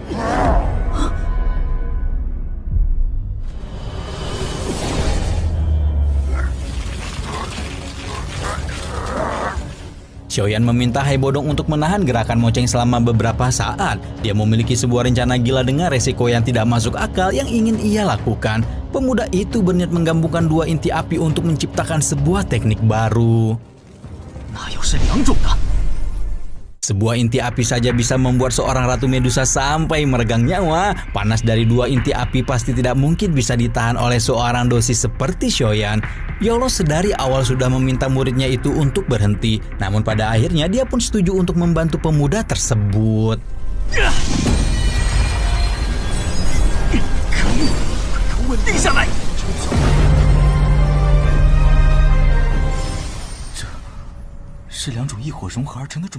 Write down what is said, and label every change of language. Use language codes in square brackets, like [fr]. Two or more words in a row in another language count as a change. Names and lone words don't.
[id] Xiaoyan meminta Hai Bodong untuk menahan gerakan Mo-Cheng selama beberapa saat. Dia memiliki sebuah rencana gila dengan resiko yang tidak masuk akal yang ingin ia lakukan. Pemuda itu berniat menggabungkan dua inti api untuk menciptakan sebuah teknik baru. [zh] 那要是两种的， [id] Sebuah inti api saja bisa membuat seorang Ratu Medusa sampai meregang nyawa. Panas dari dua inti api pasti tidak mungkin bisa ditahan oleh seorang dosis seperti Xiaoyan. Yolo sedari awal sudah meminta muridnya itu untuk berhenti. Namun pada akhirnya dia pun setuju untuk membantu pemuda tersebut. [zh] 稳定下来。这是两种异火融合而成的种子。